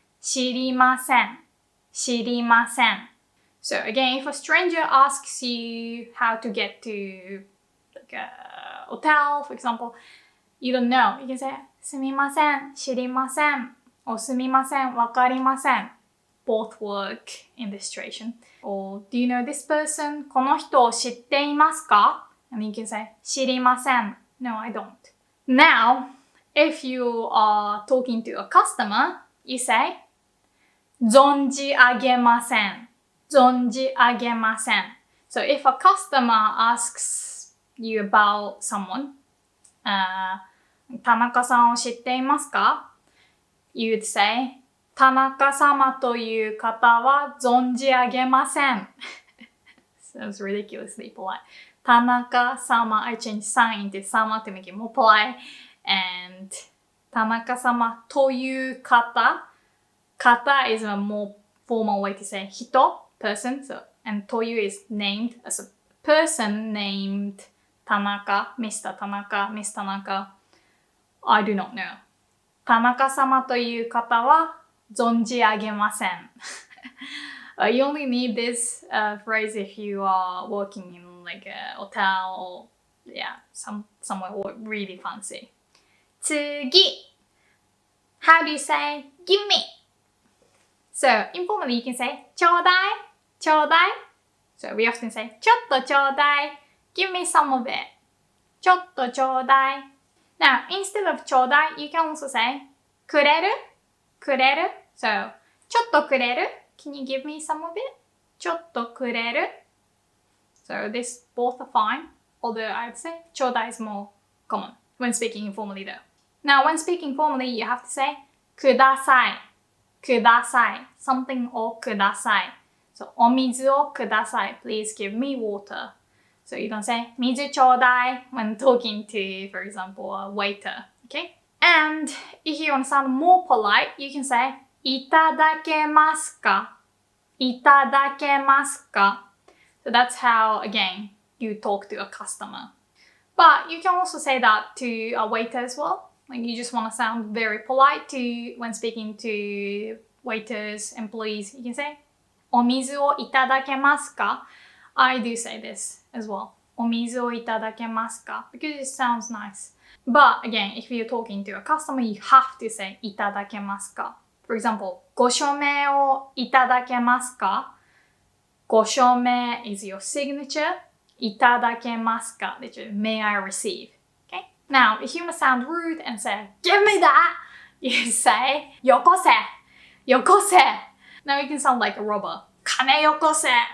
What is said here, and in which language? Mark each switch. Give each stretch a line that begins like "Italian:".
Japanese: Shirimasen. Shirimasen.
English: So again, if a stranger asks you how to get to like a hotel, for example, you don't know, you can say
Japanese: sumimasen, shirimasen,
English: or
Japanese: sumimasen, wakarimasen.
English: Both work in this situation. Or do you know this person?
Japanese: この人を知っていますか?
English: And you can say
Japanese: 知りません.
English: No, I don't. Now, if you are talking to a customer, you say
Japanese: 存じ上げません. 存じ上げません.
English: So if a customer asks you about someone,
Japanese: 田中さんを知っていますか?
English: You would say
Japanese: 田中様という方は存じ上げません.
English: Sounds ridiculously polite. 田中様, I changed さん into 様 to make it more polite.
Japanese: And 田中様という方.
English: Kata is a more formal way to say 人, person. So, and という is named as a person named Tanaka, Mr. Tanaka, Miss Tanaka. I do not know.
Japanese: 田中様という方は存じ上げません.
English: You only need this phrase if you are working in like a hotel or somewhere really fancy.
Japanese: 次.
English: How do you say gimme? So informally you can say
Japanese: ちょうだい, ちょうだい.
English: So we often say
Japanese: ちょっとちょうだい.
English: Give me some of it.
Japanese: ちょっとちょうだい.
English: Now instead of ちょうだい, you can also say
Japanese: くれる, くれる.
English: So
Japanese: ちょっとくれる.
English: Can you give me some of it?
Japanese: ちょっとくれる.
English: So this both are fine, although I would say ちょうだい is more common when speaking informally though. Now when speaking formally, you have to say
Japanese: ください, ください, somethingをください.
English: So
Japanese: お水をください,
English: please give me water. So you don't say
Japanese: 水ちょうだい
English: when talking to, for example, a waiter, okay? And if you want to sound more polite, you can say
Japanese: いただけますか? いただけますか?
English: So that's how, again, you talk to a customer. But you can also say that to a waiter as well. Like you just want to sound very polite when speaking to waiters, employees. You can say
Japanese: お水をいただけますか?
English: I do say this as well.
Japanese: お水をいただけますか?
English: Because it sounds nice. But again, if you're talking to a customer, you have to say
Japanese: いただけますか?
English: For example,
Japanese: ご署名をいただけますか?
English: ご署名 is your signature.
Japanese: いただけますか?
English: Literally, may I receive? Okay? Now, if you want to sound rude and say, give me that! you say,
Japanese: yokose, yokose.
English: Now you can sound like a robber.
Japanese: Kane yokose.